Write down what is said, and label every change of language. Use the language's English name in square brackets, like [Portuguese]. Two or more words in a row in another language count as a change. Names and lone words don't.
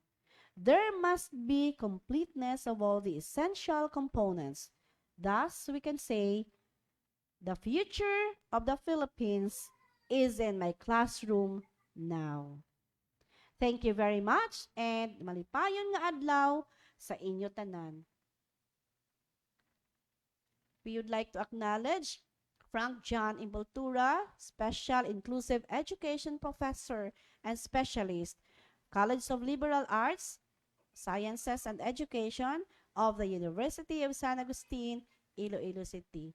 [English] There must be completeness of all the essential components. Thus, we can say The future of the Philippines is in my classroom now. Thank you very much and [Hiligaynon] malipayon nga adlaw sa inyo tanan. [English] We would like to acknowledge Frank John Imboltura, Special Inclusive Education Professor and Specialist, College of Liberal Arts, Sciences and Education of the University of San Agustin, Iloilo City.